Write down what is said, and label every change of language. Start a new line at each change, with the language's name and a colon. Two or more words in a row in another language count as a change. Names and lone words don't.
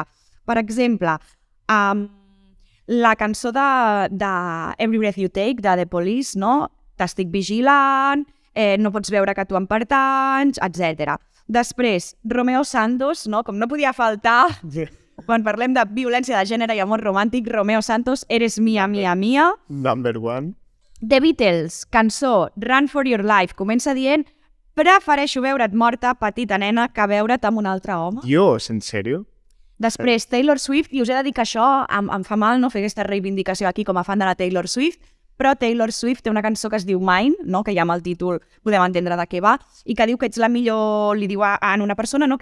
Catalan: Per exemple, la cançó de Every Breath You Take, de The Police, no? T'estic vigilant, no pots veure que tu em pertanys, etc. Després, Romeo Santos, no? Com no podia faltar, quan parlem de violència de gènere i amor romàntic, Romeo Santos, Eres mía, mía, mía.
English: Number one.
Catalan: The Beatles, cançó Run for Your Life, comença dient prefereixo veure't morta, petita nena, que veure't amb un altre home. Dios, en sèrio? Després, Taylor Swift, i us he de dir que això em fa mal no fer aquesta reivindicació aquí com a fan de la Taylor Swift, però Taylor Swift té una cançó que es diu Mine, no? Que ja amb el títol podem entendre de què va, i que diu que ets la millor, li diu a una persona, no?